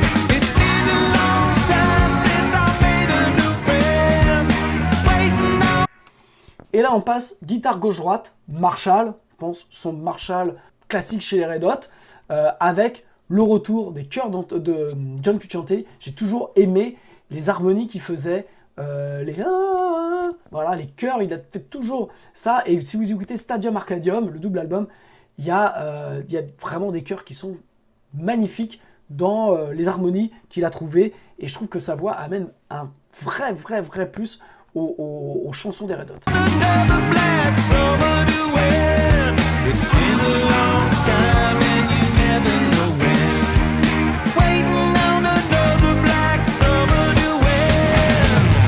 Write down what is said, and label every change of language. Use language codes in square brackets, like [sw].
[en] It's been a long time since I made a new friend. Waiting on. [fr] Et là on passe guitare gauche-droite, Marshall, je pense son Marshall classique chez les Red Hot, avec le retour des chœurs de John Frusciante. J'ai toujours aimé les harmonies qu'il faisait, voilà, les chœurs, il a fait toujours ça. Et si vous écoutez Stadium Arcadium, le double album, il y a vraiment des chœurs qui sont magnifiques dans les harmonies qu'il a trouvées. Et je trouve que sa voix amène un vrai plus aux chansons des Red Hot. [en] Another black summer to end. It's been a long time and you never know when. Waiting on another black summer to end.